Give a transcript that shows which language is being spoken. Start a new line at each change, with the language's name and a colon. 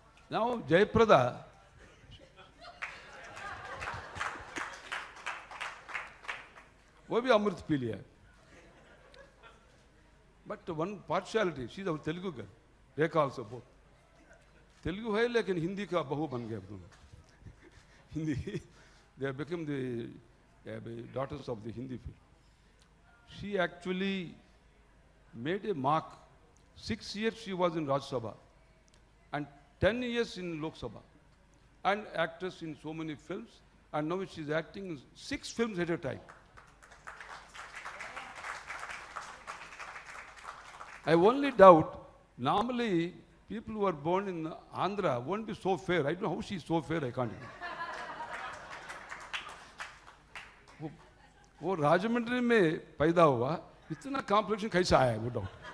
English: Now, Jayaprada,
Hindi: वो भी अमृत P लिया,
English: but one partiality, she's our Telugu girl. Rekha also both.
Hindi: Telugu है लेकिन हिंदी का बहू बन गए दोनों.
English: Hindi, they have become the daughters of the Hindi film. She actually made a mark. 6 years she was in Rajya Sabha and 10 years in Lok Sabha and actress in so many films, and now she's acting in 6 films at a time. I only doubt Normally, people who are born in Andhra won't be so fair. I don't know how she's so fair, I can't.
Hindi: वो राजमंड्री में पैदा हुआ, इतना complexion कैसे आया है वो doubt.